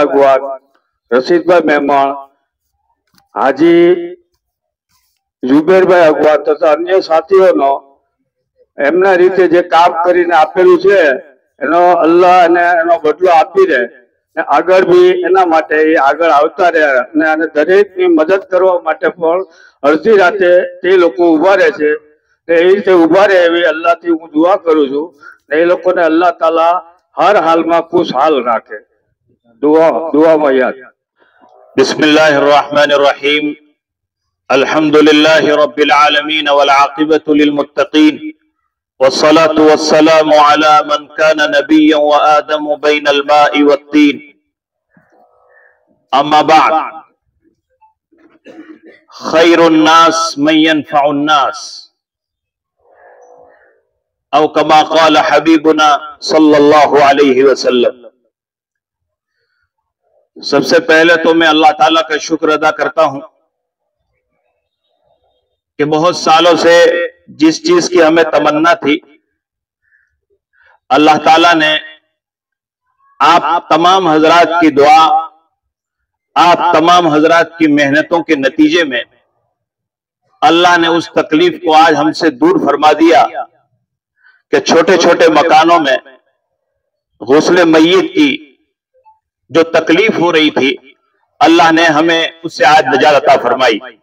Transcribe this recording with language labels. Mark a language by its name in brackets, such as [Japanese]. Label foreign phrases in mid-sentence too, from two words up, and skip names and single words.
[Gujarati] અગવાન, રશીદભાઈ મહેમાણ, હાજી જુબેરભાઈ અગવાન તથા અન્ય સાથીઓનો એમના રીતે જે કામ કરીને આપેલું છે, એનો અલ્લાહ અને એનો બદલો આપી દે ને આગળ બી એના માટે એ આગળ આવતા રહે અને દરેકની મદદ કરવા માટે પણ અડધી રાતે તે લોકો ઉભા રહે છે. એ રીતે ઉભા રહે એવી અલ્લાહથી હું દુઆ કરું છું ને એ લોકોને અલ્લાહ તાલા હર હાલમાં ખુશહાલ રાખે. દુઆમાં યાદ. [Arabic] بسم الله الرحمن الرحيم. الحمد لله رب العالمين والعاقبة للمتقين والصلاة والسلام على من كان نبيا وآدم بين الماء والطين. أما بعد، خير الناس من ينفع الناس أو كما قال حبيبنا صلى الله عليه وسلم. [Hindi] सबसे पहले तो मैं अल्लाह ताला का शुक्र अदा करता हूं कि बहुत सालों से जिस चीज की हमें तमन्ना थी, अल्लाह ताला ने आप तमाम हजरात की दुआ, आप तमाम हजरात की मेहनतों के नतीजे में अल्लाह ने उस तकलीफ को आज हमसे दूर फरमा दिया कि छोटे छोटे मकानों में गुस्ले मय्यत की जो तकलीफ हो रही थी, अल्लाह ने हमें उससे आज निजात अता फरमाई.